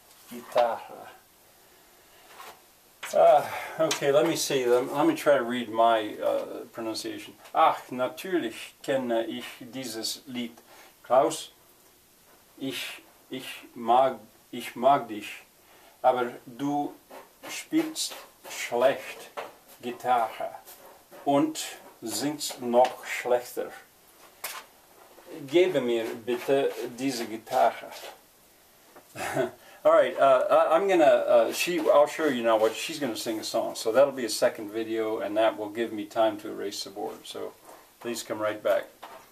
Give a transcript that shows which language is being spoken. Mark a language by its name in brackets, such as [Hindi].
[English] Gitarre. Okay, let me see. Let me try to read my pronunciation. [German] Ach, natürlich kenne ich dieses Lied. Klaus, ich mag dich, aber du spielst schlecht Gitarre und singst noch schlechter. Gebe mir bitte diese Gitarre. [English] All right, I'm gonna. I'll show you now what she's gonna sing a song. So that'll be a second video, and that will give me time to erase the board. So please come right back.